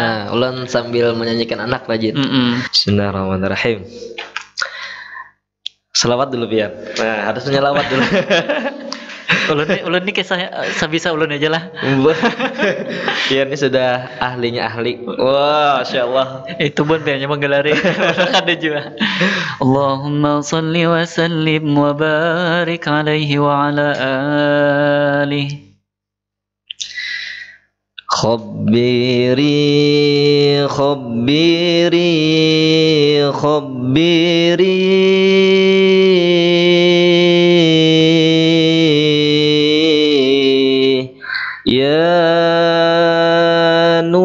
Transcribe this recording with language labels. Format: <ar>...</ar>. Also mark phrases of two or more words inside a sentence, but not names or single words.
<bjn>Nah, ulun sambil menyanyikan anak rajin. Bismillahirrahmanirrahim. Selawat dulu Pian. Nah, harus menyelawat dulu. Ulun nih kisahnya sebisa ulun aja lah. Pian ini sudah ahlinya ahli. Wah,</bjn> <ar>ما شاء الله.</ar> <bjn>Itu pun Piannya menggelari. Ada juga.</bjn> <ar>اللهم صل وسلم وبارك عليه وعلى آله.</ar> <bjn>Khabbiri ya</bjn>